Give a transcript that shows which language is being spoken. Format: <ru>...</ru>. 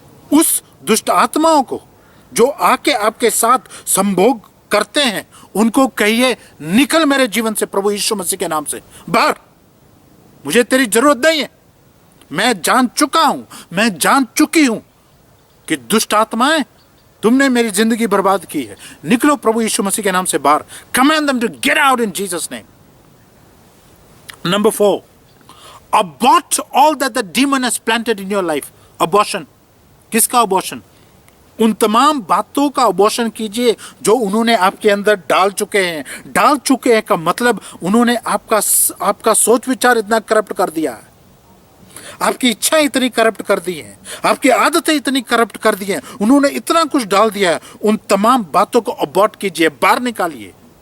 <hi>उस दुष्ट आत्माओं को जो आके आपके साथ संभोग करते हैं, उनको कहिए, निकल मेरे जीवन से प्रभु यीशु मसीह के नाम से बाहर। मुझे तेरी जरूरत नहीं है। मैं जान चुका हूं, मैं जान चुकी हूं कि दुष्ट आत्माएं, तुमने मेरी जिंदगी बर्बाद की है। निकलो प्रभु यीशु मसीह के नाम से बाहर।</hi> <en>Command them to get out in Jesus name. Number 4, abort all that the demon has planted in your life.</en> <hi>Abortion. किसका अबॉर्शन? उन तमाम बातों का अबॉर्शन कीजिए जो उन्होंने आपके अंदर डाल चुके हैं। डाल चुके हैं का मतलब उन्होंने आपका सोच विचार इतना करप्ट कर दिया है, आपकी इच्छाएं इतनी करप्ट कर दी हैं, आपकी आदतें इतनी करप्ट कर दी हैं, उन्होंने इतना कुछ डाल दिया है। उन तमाम बातों को अबॉर्ट कीजिए, बाहर निकालिए।</hi>